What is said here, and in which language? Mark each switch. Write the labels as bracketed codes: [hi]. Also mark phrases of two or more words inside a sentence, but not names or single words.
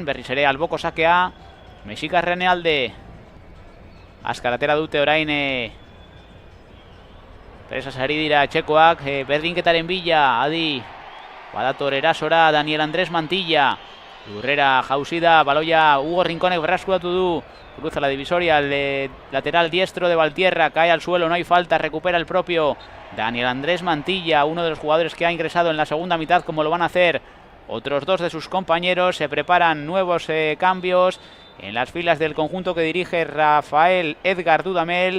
[eu] Berriz ere alboko sakea mexikarren alde. Azkaratera dute orain presas ari dira etxekoak. Berdinketaren bila Adi badator erasora Daniel Andrés Mantilla. Lurrera jauzi da, baloia Hugo Rinconek berreskuratu du. [es] Cruza la divisoria, el lateral diestro de Valtierra, cae al suelo, no hay falta, recupera el propio Daniel Andrés Mantilla, uno de los jugadores que ha ingresado en la segunda mitad, como lo van a hacer otros dos de sus compañeros. Se preparan nuevos cambios en las filas del conjunto que dirige Rafael Edgar Dudamel.